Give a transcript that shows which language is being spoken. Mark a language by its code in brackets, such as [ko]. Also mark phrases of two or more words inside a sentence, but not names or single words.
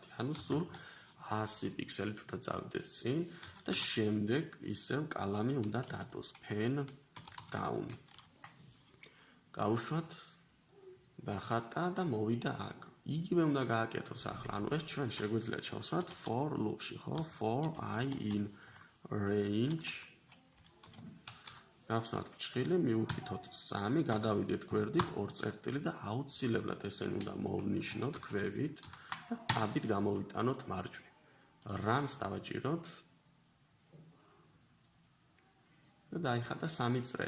[ka] ანუ სულ 100 პიქსელით უნდა წავიდეს წინ და შემდეგ ისევ კალამი უნდა დადოს [en] pen down. [ka] გავუშვათ დახატა და მოვიდა აქ. იგივე უნდა გააკეთოს ახლა. ანუ ეს ჩვენ შეგვიძლია ჩავსვათ [en] for loop- [ka] ში, ხო? [en] For I in range [ka] გავხსნათ ფრჩხილი, მივუთითოთ 3, გადავიდეთ გვერდით 2 წერტილი და აუცილებლად ესენი უნდა მოვნიშნოთ ქვევით და აბით გამოვიტანოთ მარჯვნივ. რამს დავაჭიროთ და დაიხატა 3 წრე.